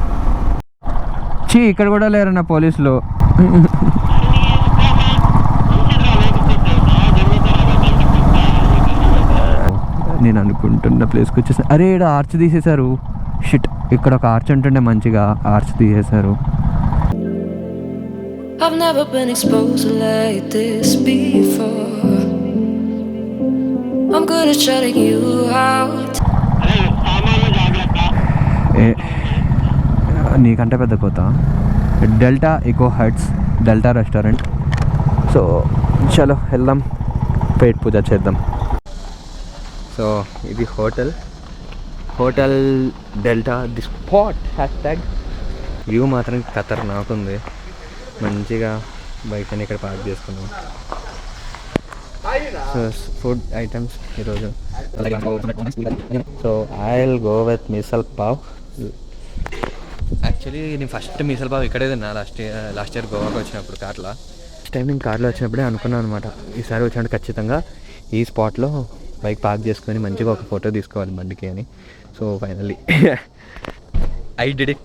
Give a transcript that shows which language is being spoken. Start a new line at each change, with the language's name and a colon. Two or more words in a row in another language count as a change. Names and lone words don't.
Telugu: ఇక్కడ కూడా లేరన్న పోలీసులు. నేను అనుకుంటున్న ప్లేస్కి వచ్చేసి అరే ఇక్కడ ఆర్చ్ తీసేశారు. షిట్, ఇక్కడ ఒక ఆర్చ్ ఉంటుండే మంచిగా, ఆర్చ్ తీసేశారు.
English: I've never been exposed like this before. I'm good at shutting you out.
Telugu: నీకంటే పెద్ద కోత. డెల్టా ఎకో హట్స్, డెల్టా రెస్టారెంట్. సో చలో వెళ్దాం,
Hindi: पेट पूजा
Telugu: చేద్దాం. సో ఇది హోటల్ డెల్టా ది స్పాట్ హ్యాష్ట్యాగ్. వ్యూ మాత్రం ఖతర్నాక్ ఉంది. మంచిగా బైక్ అని ఇక్కడ పార్క్ చేసుకున్నాం.
English: so food items ఈరోజు so I will go with misal pav.
Telugu: యాక్చువల్లీ నేను ఫస్ట్ మిసల్ పావ్ ఇక్కడే తిన్నా
English: last year
Telugu: గోవాకి వచ్చినప్పుడు కార్లో.
English: first time
Telugu: నేను కార్లో వచ్చినప్పుడే అనుకున్నాను అనమాట, ఈసారి వచ్చినప్పుడు ఖచ్చితంగా ఈ స్పాట్లో బైక్ పార్క్ చేసుకొని మంచిగా ఒక ఫోటో తీసుకోవాలి బండికి అని.
English: so finally I did it.